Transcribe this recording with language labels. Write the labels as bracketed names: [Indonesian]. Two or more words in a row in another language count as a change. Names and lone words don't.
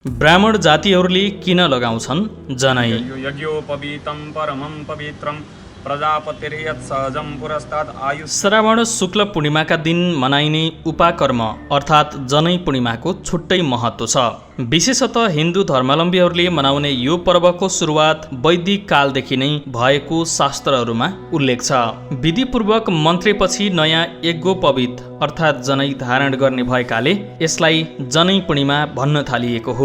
[Nepali] ब्राह्मण जातिहरूले किन लगाउँछन् जनै? [Sanskrit] यज्ञोपवीतं परमं पवित्रं प्रजापतिर्यत् सहजं पुरस्तात् आयु। [Nepali] श्रावण शुक्ल पूर्णिमाका दिन मनाइने उपाकर्म अर्थात् जनै पूर्णिमाको छुट्टै महत्त्व छ। विशेषतः हिन्दू धर्मावलम्बीहरूले मनाउने यो पर्वको सुरुवात वैदिक कालदेखि नै भएको शास्त्रहरूमा उल्लेख छ। विधिपूर्वक मन्त्रेपछि नयाँ यज्ञोपवीत अर्थात् जनै धारण गर्ने भएकाले यसलाई जनै पूर्णिमा भन्न थालिएको हो।